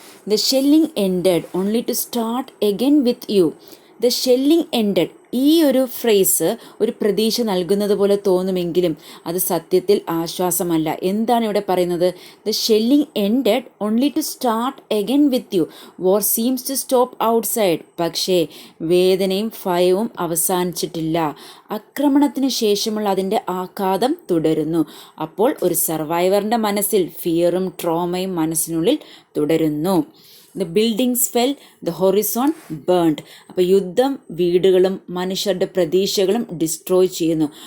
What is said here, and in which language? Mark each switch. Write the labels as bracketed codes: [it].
[en] The shelling ended only to start again with you. The shelling ended. [ml] ഈ ഒരു phrase ഒരു പ്രതീക്ഷ നൽകുന്നത് പോലെ തോന്നുമെങ്കിലും അത് സത്യത്തിൽ ആശ്വാസമല്ല. എന്താണ് ഇവിടെ പറയുന്നത്? [en] The shelling ended only to start again with you. War seems to stop outside. [ml] പക്ഷേ വേദനയും ഭയവും അവസാനിച്ചിട്ടില്ല. ആക്രമണത്തിന് ശേഷമുള്ള അതിൻ്റെ ആഘാതം തുടരുന്നു. അപ്പോൾ ഒരു സർവൈവറിൻ്റെ മനസ്സിൽ ഫിയറും ട്രോമയും മനസ്സിനുള്ളിൽ തുടരുന്നു. [en] The buildings fell, the horizon burned. [ml] അപ്പോൾ യുദ്ധം വീടുകളും മനുഷ്യരുടെ പ്രതീക്ഷകളും ഡിസ്ട്രോയ് ചെയ്യുന്നു.